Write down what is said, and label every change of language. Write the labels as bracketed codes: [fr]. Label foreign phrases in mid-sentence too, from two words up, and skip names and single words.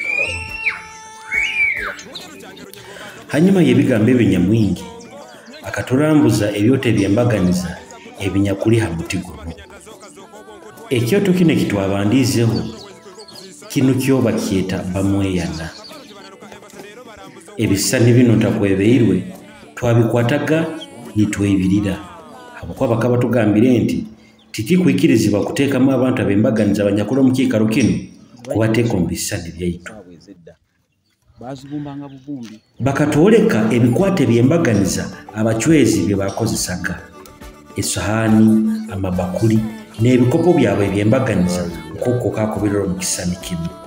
[nyo] hanyuma y'ebigambo ebyo Nyamwingi akatulambuza ebyoto ebyembaganiza ebinyakuli ha muti guno ekyoto kino kitwabandiizeho kino kyoba kyeta bamweyana ebisani bino takwebeirwe twabikwataga nitwebirira habwokuba bakaba tugambire nti tikikwikirizibwa kuteekamu abantu abembaganiza abanyakuli omukiikaro kino kubateeka mu bisani byaitu bakatwoleka ebikwate byembaganiza abachwezi bye bakozesaga esohaani amabakuli n'ebikopo byabwe ebyembaganiza nk'okwo kaakubirira mu kisani kino